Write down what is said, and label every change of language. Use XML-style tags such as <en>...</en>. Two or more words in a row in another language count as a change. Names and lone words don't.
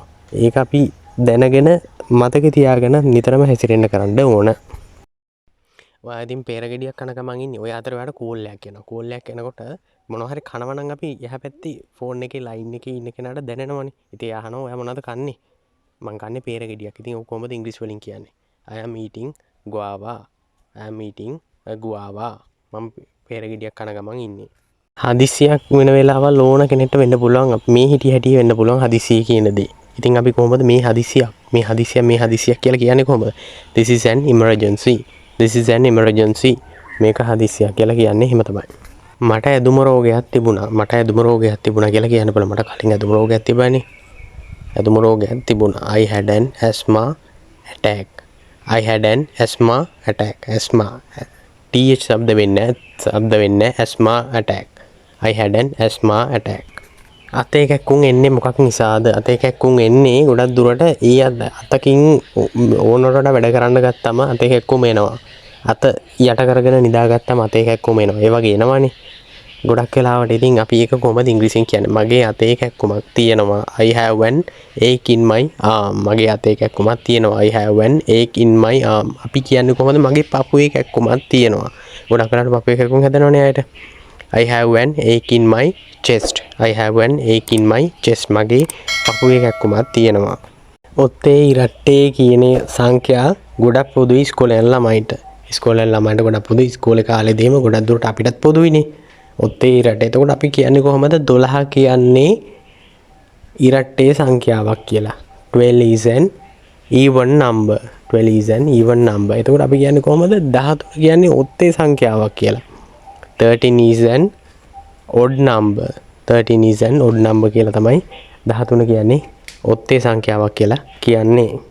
<si>ඒක අපි දැනගෙන මතක තියාගෙන නිතරම හැසිරෙන්න කරන්න ඕන. ඔයා ඉතින් peeraගෙඩියක් කන ගමන් ඉන්නේ. ඔය අතර ඔයාලට කෝල් එකක් එනවා. කෝල් එකක් එනකොට මොනවා හරි කනවා නම් අපි එහා පැත්තේ ෆෝන් එකේ ලයින් එකේ ඉන්න කෙනාට දැනෙනවනේ. ඉතින් එයා අහනවා ඔයා මොනවද කන්නේ? මං කන්නේ peeraගෙඩියක්. ඉතින් ඔක කොහොමද ඉංග්‍රීසි වලින් කියන්නේ?</si> <en>I am eating guava. I am eating a guava.</en> <si>මම peeraගෙඩියක් කන ගමන් ඉන්නේ. හදිසියක් වෙන වෙලාවල් ඕන කෙනෙක්ට වෙන්න පුළුවන්. මේ හිටි හැටි වෙන්න පුළුවන් හදිසිය කියන දේ. ඉතින් අපි කොහොමද මේ හදිසියක් කියලා කියන්නේ කොහොමද?</si> <en>This is an emergency. This is an emergency.</en> <si>මේක හදිස්සියක් කියලා කියන්නේ එහෙම තමයි. මට ඇදුම රෝගයක් තිබුණා කියලා කියන්න බෑ. මට කලින් ඇදුම රෝගයක් තිබුණානේ. ඇදුම රෝගයක් තිබුණා.</si> <en>I had an asthma attack. asthma th</en> <si>શબ્ද වෙන්නේ</si> <en>asthma attack. I had an asthma attack.</en> <si>අතේ කැක්කුම් එන්නේ මොකක් නිසාද? අතේ කැක්කුම් එන්නේ ගොඩක් දුරට අතකින් ඕනරට වැඩ කරන්න ගත්තම අතේ කැක්කුම එනවා. අත යට කරගෙන නිදාගත්තම අතේ කැක්කුම එනවා. ඒ වගේ එනවනේ. ගොඩක් වෙලාවට ඉතින් අපි ඒක කොහොමද ඉංග්‍රීසියෙන් කියන්නේ? මගේ අතේ කැක්කුමක් තියෙනවා.</si> <en>I have an ache in my arm.</en> <si>මගේ අතේ කැක්කුමක් තියෙනවා.</si> <en>I have an ache in my arm.</en> <si>අපි කියන්නේ කොහොමද? මගේ පපුවේ කැක්කුමක් තියෙනවා. ගොඩක් වෙලාවට පපුවේ කැක්කුම් හැදෙනවනේ අයට.</si> <en>I have an ache in my chest.</en> <si>මගේ පපුවේ කැක්කුමක් තියෙනවා. ඔත්තේ ඉරට්ටේ කියන සංඛ්‍යා ගොඩක් පොදුයි ඉස්කෝලේ යන ළමයින්ට. ගොඩක් පොදුයි ඉස්කෝලේ කාලේදීම ගොඩක් දුරට අපිටත් පොදුයිනේ. ඔත්තේ ඉරට්ට. එතකොට අපි කියන්නේ කොහොමද 12 කියන්නේ ඉරට්ටේ සංඛ්‍යාවක් කියලා.</si> <en>12 is an even number.</en> <si>එතකොට අපි කියන්නේ කොහොමද 13 කියන්නේ ඔත්තේ සංඛ්‍යාවක් කියලා.</si> <en>13 is an odd number.</en> <si>කියලා තමයි 13 කියන්නේ ඔත්තේ සංඛ්‍යාවක් කියලා කියන්නේ.</si>